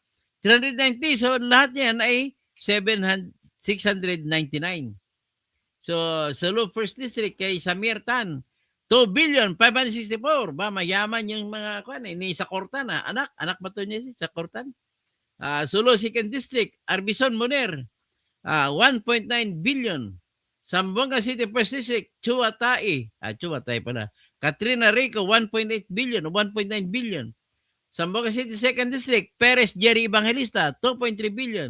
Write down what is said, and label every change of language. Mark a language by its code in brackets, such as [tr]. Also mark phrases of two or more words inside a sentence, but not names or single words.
[tl] 390. So, lahat niyan ay 699. So, sa First District, kay Samir Tan, 2 billion, 564. Mayaman yung mga ni sa Kortan. Anak ba ito niya sa Kortan? Sulu Second District, Arbison Moner, 1.9 billion. Zamboanga City First District, Chuatay pala. Katrina Rico, 1.8 billion, 1.9 billion. Zamboanga City Second District, Perez Jerry Evangelista, 2.3 billion.